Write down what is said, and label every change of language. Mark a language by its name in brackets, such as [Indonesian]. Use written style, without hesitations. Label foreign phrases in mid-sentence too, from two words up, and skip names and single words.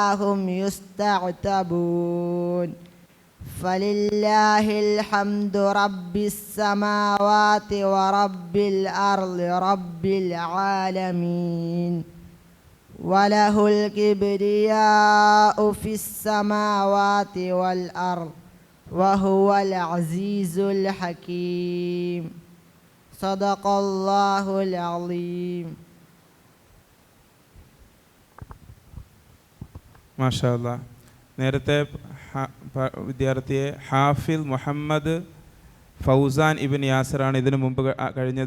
[Arabic] هم يستعتبون فلله الحمد رب السماوات ورب الأرض رب العالمين وله الكبرياء في السماوات والأرض وهو العزيز الحكيم صدق الله العظيم. ما شاء الله. [Malayalam] നേരത്തെ വിദ്യാർത്ഥിയെ ഹാഫിൽ മുഹമ്മദ് ഫൗസാൻ ഇബിൻ യാസറാണ് ഇതിനു മുമ്പ് കഴിഞ്ഞത്.